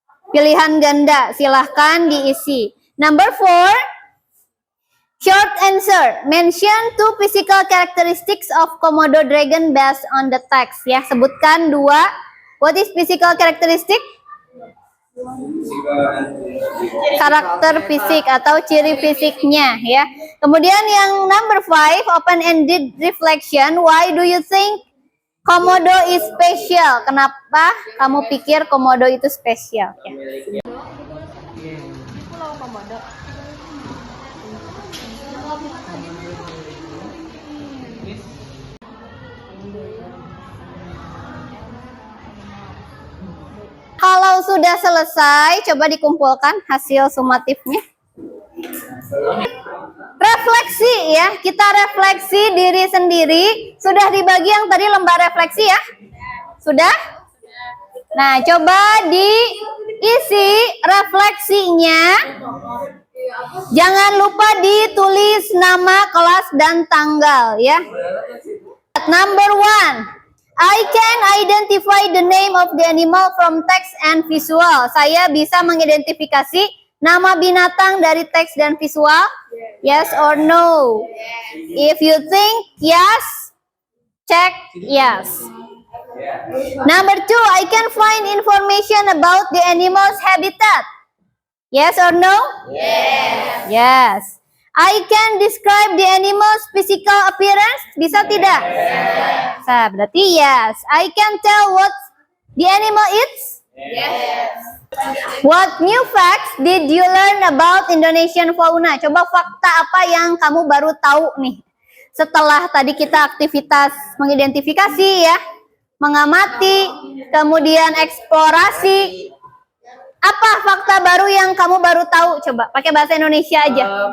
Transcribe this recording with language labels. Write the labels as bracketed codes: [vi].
[id] Pilihan ganda, silahkan diisi. [en] Number 4, short answer. Mention 2 physical characteristics of Komodo dragon based on the text [id] ya. Sebutkan 2. [en] What is physical characteristic? [id] Karakter fisik atau ciri fisiknya ya. Kemudian yang [en] number 5, open-ended reflection. Why do you think Komodo is special? [id] Kenapa kamu pikir Komodo itu spesial? Ya. Pulau Komodo. Kalau sudah selesai, coba dikumpulkan hasil sumatifnya. Refleksi ya, kita refleksi diri sendiri. Sudah dibagi yang tadi lembar refleksi ya? Sudah? Nah, coba diisi refleksinya. Jangan lupa ditulis nama, kelas, dan tanggal ya. [en] Number 1. I can identify the name of the animal from text and visual. [id] Saya bisa mengidentifikasi nama binatang dari teks dan visual. [en] Yes or no? If you think yes, check yes. Number 2, I can find information about the animal's habitat. Yes or no? Yes. Yes. I can describe the animal's physical appearance. [id] Bisa tidak? [en] Yes. [id] Berarti [en] yes. I can tell what the animal eats. What new facts did you learn about Indonesian fauna? [id] Coba fakta apa yang kamu baru tahu nih? Setelah tadi kita aktivitas mengidentifikasi ya, mengamati, kemudian eksplorasi. Apa fakta baru yang kamu baru tahu? Coba pakai bahasa Indonesia aja.